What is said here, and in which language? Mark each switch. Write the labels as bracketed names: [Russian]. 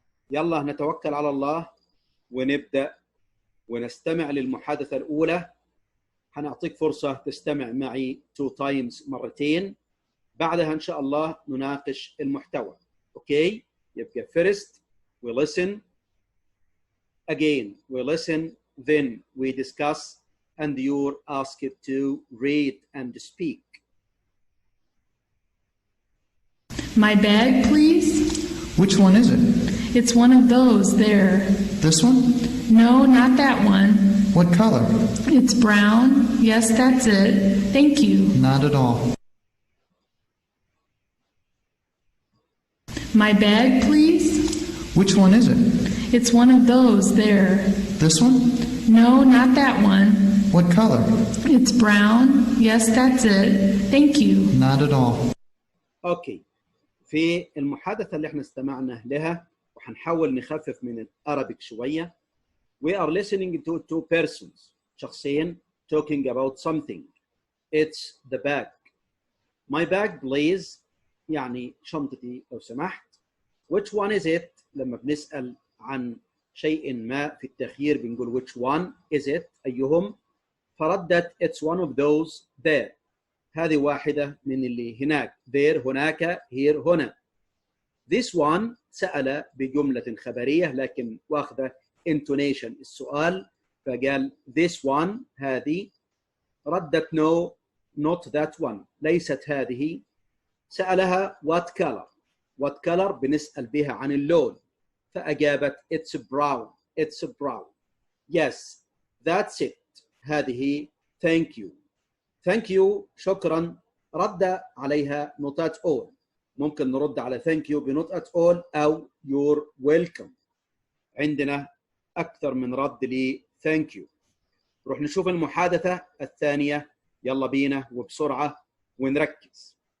[Arabic] يلا نتوكل على الله ونبدأ ونستمع للمحادثة الأولى. هنعطيك فرصة تستمع معي [English] 2 times [Arabic] مرتين، بعدها إن شاء الله نناقش المحتوى. أوكي؟ يبقى [English] first we listen, again we listen, then we discuss, and you're asked to read and speak. My bag, please? Which one is it? It's one of those there. This one? No, not that one. What color? It's brown. Yes, that's it. Thank you. Not at all. My bag, please? Which one is it? It's one of those there. This one? No, not that one. What color? It's brown. Yes, that's it. Thank you. Not at all. [Arabic] أوكي. في المحادثة اللي احنا استمعنا لها وحنحاول نخفف من [English] الأرابيك [Arabic] شوية. [English] We are listening to 2 persons. [Arabic] شخصين [English] talking about something. It's the bag. My bag please [Arabic] يعني شنطتي لو سمحت. [English] Which one is it؟ [Arabic] لما بنسأل عن شيء ما في التخيير بنقول [English] which one is it؟ [Arabic] أيهم؟ فردت [English] it's one of those there. [Arabic] هذه واحدة من اللي هناك. there هناك، here هنا. [English] This one [Arabic] سأل بجملة خبرية لكن واخذة intonation السؤال، فقال [English] this one [Arabic] هذه. ردت [English] no not that one، [Arabic] ليست هذه. سألها [English] what color. what color [Arabic] بنسأل بها عن اللون، فأجابت [English] it's brown. it's brown. yes that's it [Arabic] هذه. [English] thank you. thank you [Arabic] شكرا. رد عليها [English] not at all. [Arabic] ممكن نرد على [English] thank you [Arabic] ب [English] not at all [Arabic] أو [English] you're welcome. [Arabic] عندنا أكثر من رد ل [English] thank you. [Arabic] نروح نشوف المحادثة الثانية. يلا بينا وبسرعة ونركز.